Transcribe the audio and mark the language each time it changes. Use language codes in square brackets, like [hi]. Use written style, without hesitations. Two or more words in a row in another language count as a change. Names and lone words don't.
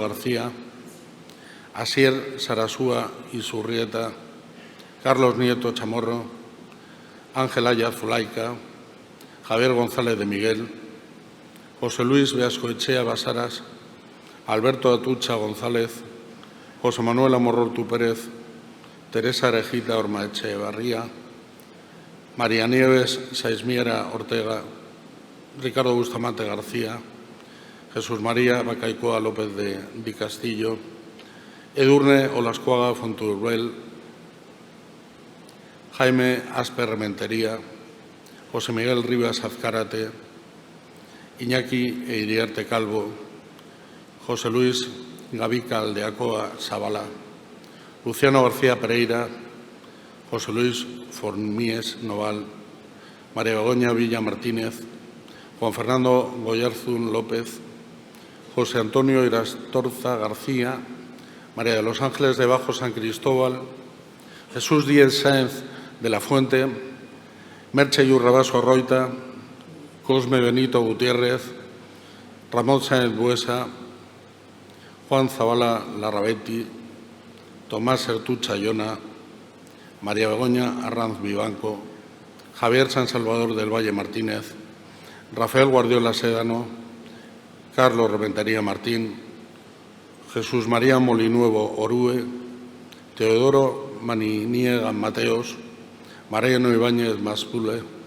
[es] García, Asier Sarasúa Isurrieta, Carlos Nieto Chamorro, Ángel Ayaz Zulaica, Javier González de Miguel, José Luis Beascoechea Basaras, Alberto Atucha González, José Manuel Amorortu Pérez, Teresa Arejita Ormaechevarría, María Nieves Saismiera Ortega, Ricardo Bustamante García, Jesús María Bacaicoa López de Di Castillo, Edurne Olascuaga Fonturbel, Jaime Asper Rementería, José Miguel Rivas Azcárate, Iñaki Eiriarte Calvo, José Luis Gavica Aldeacoa Sabala, Luciano García Pereira, José Luis Formies Noval, María Begoña Villa Martínez, Juan Fernando Goyarzún López, José Antonio Irastorza García, María de los Ángeles de Bajo San Cristóbal, Jesús Díez Sáenz de la Fuente, Merche Yurrabaso Arroita, Cosme Benito Gutiérrez, Ramón Sáenz Buesa, Juan Zabala Larrabetti, Tomás Sertucha Llona, María Begoña Arranz Vivanco, Javier San Salvador del Valle Martínez, Rafael Guardiola Sédano, Carlos Reventería Martín, Jesús María Molinuevo Orue, Teodoro Maniniega Mateos, Mariano Ibáñez Maspule,